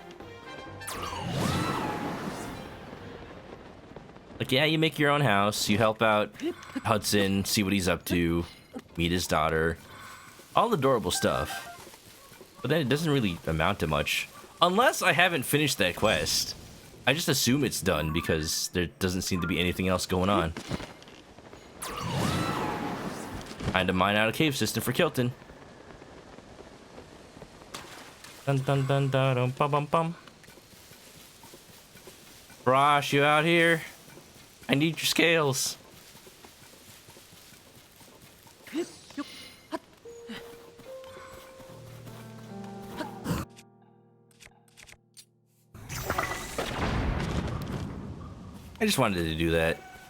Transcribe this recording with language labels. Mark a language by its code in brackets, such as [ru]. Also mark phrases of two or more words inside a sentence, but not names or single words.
[en] Like, yeah, you make your own house, you help out Hudson, see what he's up to, meet his daughter, all adorable stuff. But then it doesn't really amount to much. Unless I haven't finished that quest. I just assume it's done because there doesn't seem to be anything else going on. I had to mine out a cave system for Kilton. Dun dun dun dun dun bum bum bum. Brosh, you out here? I need your scales. I just wanted to do that.